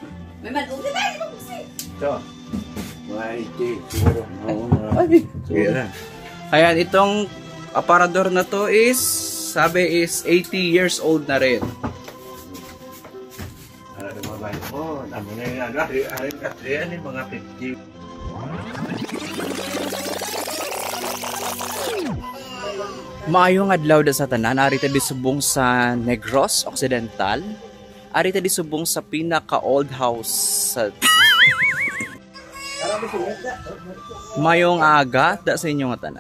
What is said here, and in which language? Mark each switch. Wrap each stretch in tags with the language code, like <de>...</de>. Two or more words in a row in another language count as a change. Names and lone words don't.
<tl>Ito. Mga 80 siguro. Oo, sige na. Ayan, itong aparador na to is, sabi is 80 years old na rin. Oh, namo na yung ano. Yan yung mga 50.</tl> <hil>Maayong adlaw da sa tanan, arita di subong sa Negros Occidental. Arita di subong sa pinaka-old house sa Mayong aga da sa inyong tanan.</hil>